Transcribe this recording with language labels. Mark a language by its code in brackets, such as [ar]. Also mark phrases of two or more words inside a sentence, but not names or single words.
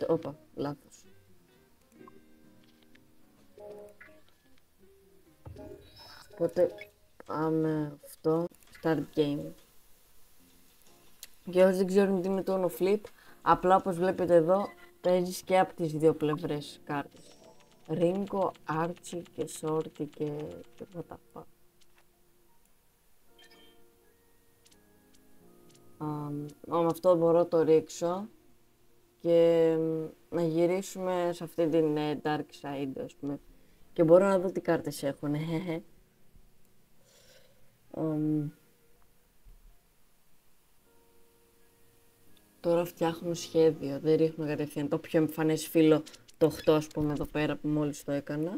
[el] Όπα, λάθος. Οπότε πάμε αυτό, [en] start game. [el] Για όσοι δεν ξέρουν τι είναι το Uno Flip, απλά όπως βλέπετε εδώ, παίζεις και από τις δύο πλευρές κάρτες. Ringo, Archie και Shorty και [en] what the fuck. [el] Με αυτό μπορώ το ρίξω και να γυρίσουμε σε αυτή την [en] dark side, [el] ας πούμε. Και μπορώ να δω τι κάρτες έχουν. Τώρα φτιάχνω σχέδιο, δεν ρίχνω κατευθείαν το πιο εμφανές φύλλο, το 8 ας πούμε εδώ πέρα που μόλις το έκανα.